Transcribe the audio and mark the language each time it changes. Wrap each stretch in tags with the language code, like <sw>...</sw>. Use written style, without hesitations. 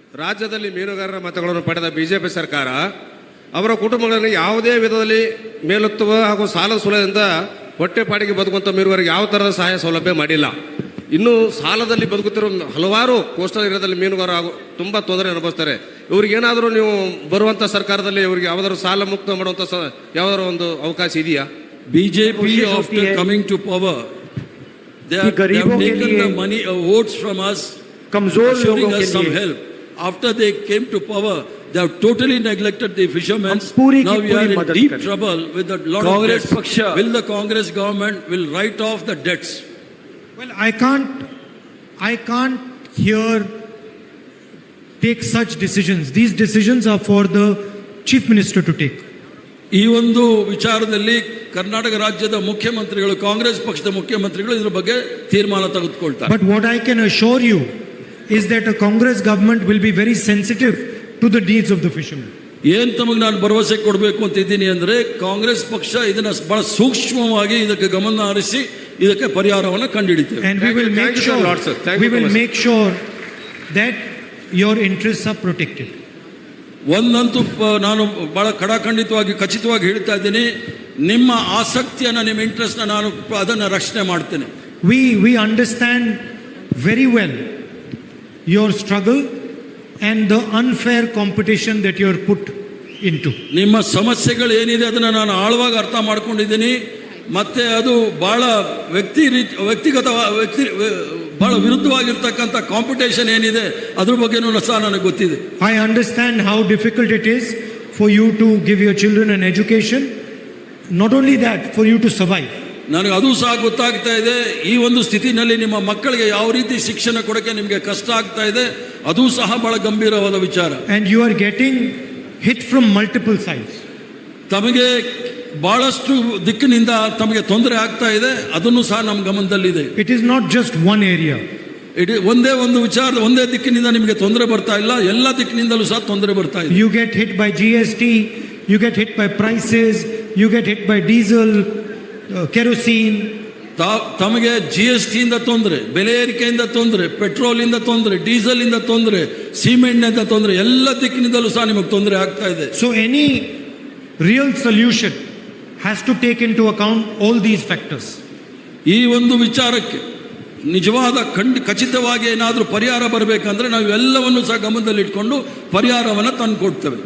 <kn>ರಾಜ್ಯದಲ್ಲಿ ಮೀನುಗಾರರ ಮತಗಳನ್ನು ಪಡೆದ ಬಿಜೆಪಿ ಸರ್ಕಾರ ಅವರ ಕುಟುಂಬಗಳಲ್ಲಿ ಯಾವುದೇ ವಿಧದಲ್ಲಿ ಮೇಲೆತ್ತುವ ಹಾಗೂ ಸಾಲ ಸೂಲದಿಂದ ಹೊಟ್ಟೆಪಾಡಿಗೆ ಬದುಕುವಂಥ ಮೀನುಗಾರರಿಗೆ ಯಾವ ಥರದ ಸಹಾಯ ಸೌಲಭ್ಯ ಮಾಡಿಲ್ಲ. ಇನ್ನು ಸಾಲದಲ್ಲಿ ಬದುಕುತ್ತಿರುವ ಹಲವಾರು</kn> <en>coastal ಏರಿಯಾದಲ್ಲಿ</en> <kn>ಮೀನುಗಾರ ತುಂಬ ತೊಂದರೆ ಅನುಭವಿಸ್ತಾರೆ. ಇವ್ರಿಗೇನಾದರೂ ನೀವು ಬರುವಂಥ ಸರ್ಕಾರದಲ್ಲಿ ಇವರಿಗೆ ಯಾವ್ದಾದ್ರು ಸಾಲ ಮುಕ್ತ ಮಾಡುವಂಥ ಯಾವ್ದಾದ್ರು ಒಂದು ಅವಕಾಶ ಇದೆಯಾ?</kn> <en>BJP after coming to power, they have taken the money votes from us, assuring us some help. After they came to power, they have totally neglected the fishermen. Now we are in deep trouble with a lot of debts. Will the Congress government will write off the debts? Well, I can't here take such decisions. These decisions are for the chief minister to take.</en> <kn>ಈ ಒಂದು ವಿಚಾರದಲ್ಲಿ ಕರ್ನಾಟಕ ರಾಜ್ಯದ ಮುಖ್ಯಮಂತ್ರಿಗಳು, ಕಾಂಗ್ರೆಸ್ ಪಕ್ಷದ ಮುಖ್ಯಮಂತ್ರಿಗಳು ಇದರ ಬಗ್ಗೆ ತೀರ್ಮಾನ ತೆಗೆದುಕೊಳ್ತಾರೆ.</kn> <en>But what I can assure you is that a Congress government will be very sensitive to the needs of the fishermen.</en> <kn>ಏನ್ ತಮಗೆ ನಾನು ಭರವಸೆ ಕೊಡಬೇಕು ಅಂತ ಇದ್ದೀನಿ ಅಂದ್ರೆ, ಕಾಂಗ್ರೆಸ್ ಪಕ್ಷ ಇದನ್ನ ಬಹಳ ಸೂಕ್ಷ್ಮವಾಗಿ ಇದಕ್ಕೆ ಗಮನ ಹರಿಸಿ ಇದಕ್ಕೆ ಪರಿಹಾರವನ್ನು ಕಂಡುಹಿಡಿತೇವೆ.</kn> <en>And we will make sure that your interests are protected.</en> <kn>ಒಂದಂತೂ ನಾನು ಬಹಳ ಖಡಾಖಂಡಿತವಾಗಿ ಖಚಿತವಾಗಿ ಹೇಳ್ತಾ ಇದ್ದೀನಿ, ನಿಮ್ಮ ಆಸಕ್ತಿಯನ್ನ, ನಿಮ್ಮ ಇಂಟ್ರೆಸ್ಟ್ ನಾನು ಅದನ್ನ ರಕ್ಷಣೆ ಮಾಡ್ತೇನೆ.</kn> <en>We understand very well your struggle and the unfair competition that you are put into.</en> <kn>ನಿಮ್ಮ ಸಮಸ್ಯೆಗಳು ಏನಿದೆ ಅದನ್ನ ನಾನು ಆಳವಾಗಿ ಅರ್ಥ ಮಾಡ್ಕೊಂಡಿದ್ದೀನಿ. ಮತ್ತೆ ಅದು ಬಹಳ ವ್ಯಕ್ತಿಗತ ಬಹಳ ವಿರುದ್ಧವಾಗಿರ್ತಕ್ಕಂಥ ಕಾಂಪಿಟೇಷನ್ ಏನಿದೆ ಅದ್ರ ಬಗ್ಗೆನೂ ಸಹ ನನಗೆ ಗೊತ್ತಿದೆ.</kn> <en>I understand how difficult it is for you to give your children an education. Not only that, for you to survive.</en> <kn>ನನಗೆ ಅದು ಸಹ ಗೊತ್ತಾಗ್ತಾ ಇದೆ. ಈ ಒಂದು ಸ್ಥಿತಿನಲ್ಲಿ ನಿಮ್ಮ ಮಕ್ಕಳಿಗೆ ಯಾವ ರೀತಿ ಶಿಕ್ಷಣ ಕೊಡಕ್ಕೆ ನಿಮಗೆ ಕಷ್ಟ ಆಗ್ತಾ ಇದೆ, ಅದು ಸಹ ಬಹಳ ಗಂಭೀರವಾದ ವಿಚಾರ.</kn> <en>And you are getting hit from multiple sides.</en> <kn>ತಮಗೆ ಬಹಳಷ್ಟು ದಿಕ್ಕಿನಿಂದ ತಮಗೆ ತೊಂದರೆ ಆಗ್ತಾ ಇದೆ, ಅದನ್ನು ಸಹ ನಮ್ಮ ಗಮನದಲ್ಲಿದೆ.</kn> <en>It is not just one area.</en> <kn>ಒಂದೇ ಒಂದು ವಿಚಾರ, ಒಂದೇ ದಿಕ್ಕಿನಿಂದ ನಿಮಗೆ ತೊಂದರೆ ಬರ್ತಾ ಇಲ್ಲ, ಎಲ್ಲ ದಿಕ್ಕಿನಿಂದಲೂ ಸಹ ತೊಂದರೆ ಬರ್ತಾ ಇದೆ.</kn> <en>You get hit by GST, you get hit by prices, you get hit by diesel, kerosene.</en> <kn>ತಮಗೆ GST ಇಂದ ತೊಂದರೆ, ಬೆಲೆ ಏರಿಕೆಯಿಂದ ತೊಂದರೆ, ಪೆಟ್ರೋಲ್ ಇಂದ ತೊಂದರೆ, ಡೀಸೆಲ್ ಇಂದ ತೊಂದರೆ, ಸಿಮೆಂಟ್ ಇಂದ ತೊಂದರೆ, ಎಲ್ಲ ದಿಕ್ಕಿನಿಂದಲೂ ಸಹ ನಿಮಗೆ ತೊಂದರೆ ಆಗ್ತಾ ಇದೆ.</kn> <en>So any real solution has to take into account all these factors.</en> <kn>ಈ ಒಂದು ವಿಚಾರಕ್ಕೆ ನಿಜವಾದ ಖಚಿತವಾಗಿ ಏನಾದರೂ ಪರಿಹಾರ ಬರಬೇಕಂದ್ರೆ ನಾವು ಎಲ್ಲವನ್ನು ಸಹ ಗಮನದಲ್ಲಿ ಇಟ್ಕೊಂಡು ಪರಿಹಾರವನ್ನು ತಂದು ಕೊಡ್ತೇವೆ.</kn>